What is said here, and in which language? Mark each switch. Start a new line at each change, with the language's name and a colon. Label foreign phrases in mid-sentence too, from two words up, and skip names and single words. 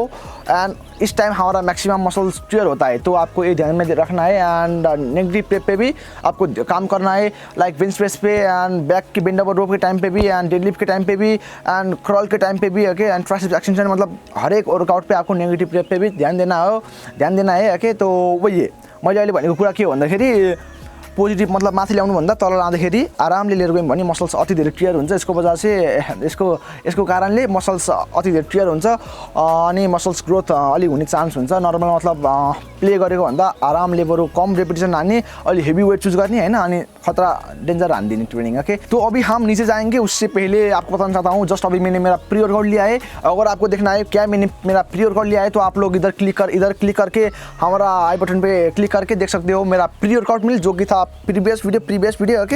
Hindi: एंड इस टाइम हमारा
English: maximum muscles tear
Hindi: होता है, तो आपको ये ध्यान में रखना है।
English: and negative rep
Hindi: पे भी आपको काम करना है,
English: like bench press
Hindi: पे
English: and back
Hindi: की
English: bend over rope
Hindi: के टाइम पे भी,
English: and deadlift
Hindi: के टाइम पे भी,
English: and crawl
Hindi: के टाइम पे भी ओके।
English: and triceps extension,
Hindi: मतलब हर एक वर्कआउट पे आपको
English: negative rep
Hindi: पे भी ध्यान देना है ओके। तो वही है
Nepali: मैले अहिले भनेको कुरा के हो भन्दाखेरि, पोजिटिभ मतलब माथि ल्याउनुभन्दा तल लाँदाखेरि आरामले लिएर गयौँ भने मसल्स अति धेरै क्लियर हुन्छ। यसको
Hindi: वजह से
Nepali: यसको कारणले मसल्स अति धेरै क्लियर हुन्छ अनि
English: muscles growth
Nepali: अलिक हुने चान्स हुन्छ। नर्मल मतलब प्ले गरेको भन्दा आरामले बरु कम रेपिटेसन हान्ने, अलि
English: heavy weight choose
Nepali: गर्ने होइन, अनि खतरा डेंजर हानिदिने
English: training okay.
Hindi: तो अभी हम नीचे जाएंगे, उससे पहले आपको बताना चाहता हूँ, जस्ट अभी मैंने मेरा
English: pre workout
Hindi: लिया है। अगर आपको देखना है क्या मैंने मेरा
English: pre workout
Hindi: लिया है, तो आप लोग इधर क्लिक करके हमारा
English: eye button
Hindi: पे क्लिक करके देख सकते हो मेरा
English: pre workout
Hindi: मिल, जो कि था
English: previous video okay.